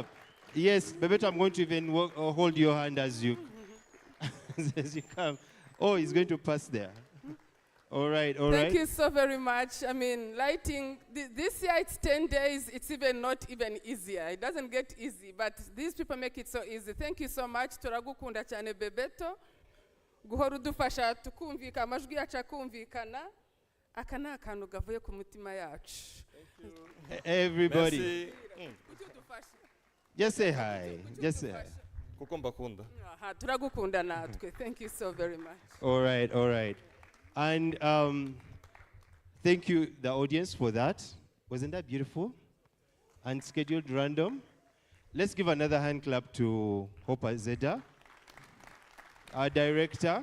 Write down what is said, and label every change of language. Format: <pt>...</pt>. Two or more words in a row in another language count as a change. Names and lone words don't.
<en>Yes, Bebeto, I'm going to even hold your hand as you as you come. Oh, he's going to pass there. All right, all right. Thank you so very much. I mean, lighting, this year it's 10 days. It's even not even easier. It doesn't get easy, but these people make it so easy. Thank you so much.</en> <rw>Turagukunda cyane Bebeto. Guhora udufasha tukumvika amajwi yacu akumvikana. Aka ni akantu gavuye ku mutima yacu.</rw> <en>Everybody. Just say hi. Just say hi.</en> <rw>Kuko mbakunda. Turagukunda natwe.</rw> <en>Thank you so very much. All right, all right. And thank you, the audience, for that. Wasn't that beautiful? Unscheduled, random. Let's give another hand clap to Hope Zeda, our director.</en>